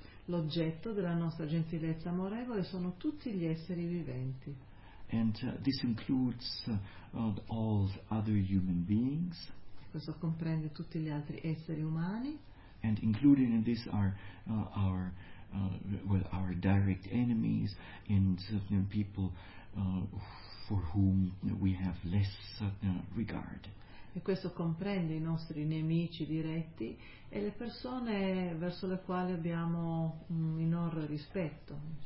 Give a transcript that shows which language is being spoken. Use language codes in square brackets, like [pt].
[it] L'oggetto della nostra gentilezza amorevole sono tutti gli esseri viventi. [en] And this includes all other human beings. [it] Questo comprende tutti gli altri esseri umani. [en] And included in this are our our direct enemies and people for whom we have less regard. [it] E questo comprende i nostri nemici diretti e le persone verso le quali abbiamo un minor rispetto.